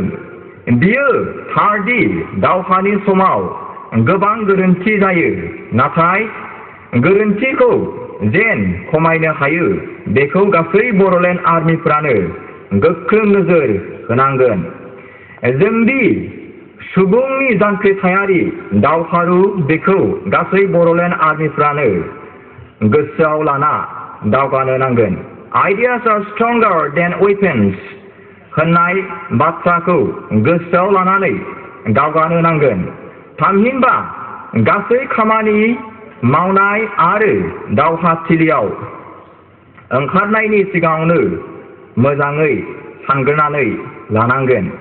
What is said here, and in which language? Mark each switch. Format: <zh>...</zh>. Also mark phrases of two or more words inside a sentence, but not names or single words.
<brx>बियो थारदि दावहानि समाव गोबां गोरोन्थि जायो, नाथाय गोरोन्थिखौ जेन खमायनो हायो बेखौ गासै बर'लेण्ड आर्मिफोरानो गोख्रों नोजोर होनांगोन। जोंदि सुबुंनि जांख्रिथायारि दावहारु बेखौ गासै बर'लेण्ड आर्मिफोरानो गोसोआव लाना दावगानो नांगोन।</brx> <en>Ideas are stronger than weapons</en> <brx>होननाय बाथ्राखौ गोसोआव लानानै दावगानो नांगोन। थामहिनबा गासै खामानि मावनाय आरो दावहाथिलियाव ओंखारनायनि सिगाङावनो मोजाङै सानग्रोनानै लानांगोन।</brx>